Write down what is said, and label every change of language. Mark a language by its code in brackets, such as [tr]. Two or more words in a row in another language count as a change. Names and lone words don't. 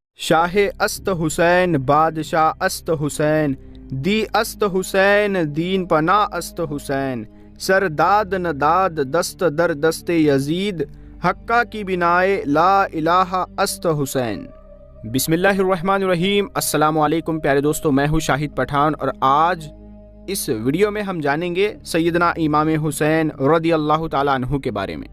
[fa] شاہ است حسین بادشاہ است حسین، دی است حسین دین پنا است حسین، سر داد نداد دست در دست یزید، حقہ کی بنائے لا الہ است حسین۔ [ar] بسم اللہ الرحمن الرحیم۔ السلام علیکم [ur] پیارے دوستو، میں ہوں شاہد پٹھان اور آج اس ویڈیو میں ہم جانیں گے سیدنا امام حسین [ar] رضی اللہ تعالیٰ عنہ [ur] کے بارے میں۔